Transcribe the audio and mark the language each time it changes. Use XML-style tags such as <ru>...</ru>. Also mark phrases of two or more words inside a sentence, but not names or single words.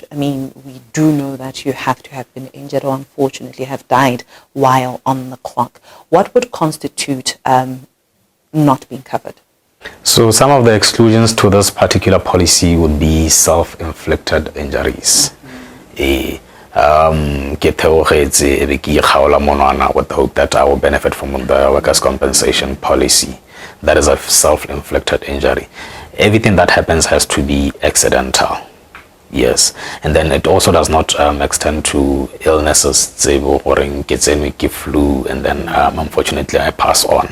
<en>I mean, we do know that you have to have been injured or unfortunately have died while on the clock. What would constitute not being covered? So some of the exclusions to this particular policy would be self-inflicted injuries.</en> <st>Ke theogetse ebe ke ikgaola monana</st> <en>with the hope that I will benefit from the workers' compensation policy. That is a self-inflicted injury. Everything that happens has to be accidental. Yes, and then it also does not extend to illnesses, flu, and then unfortunately I pass on.</en>